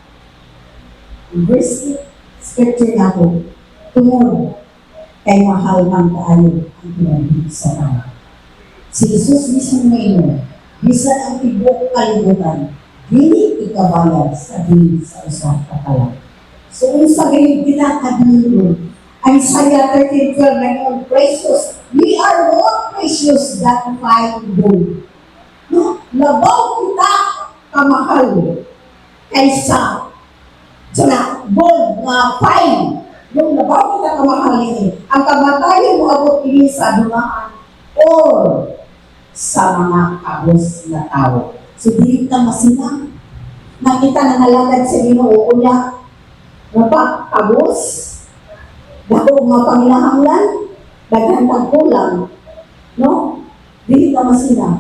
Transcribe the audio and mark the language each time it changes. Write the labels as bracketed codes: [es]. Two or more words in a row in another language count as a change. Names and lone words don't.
[ceb] Verse 8, scripture na po, tungod kay mahal man kaayo ang kinabuhi sa tao. Si Jesus mismo ngayon, bisan ang tibok kalibutan, dili ikabayad sa dili sa usang patay. So, sa ganyan pinakadulong, Isaiah 13:12 na precious, [en] we are more precious than fine gold. [ceb] No? Labaw kita kamahal kaysa gold na fine. Yung labaw kita kamahal ini. Ang kamatayan mo abot ini sa dumaan or sa mga kabos na tao. So, di ka masinang. Nakita na nalagad sa Ginoo unya. Napa, kabos? Dako mga panginahanglan? Daghan kang kulang. No? Di ka masinang.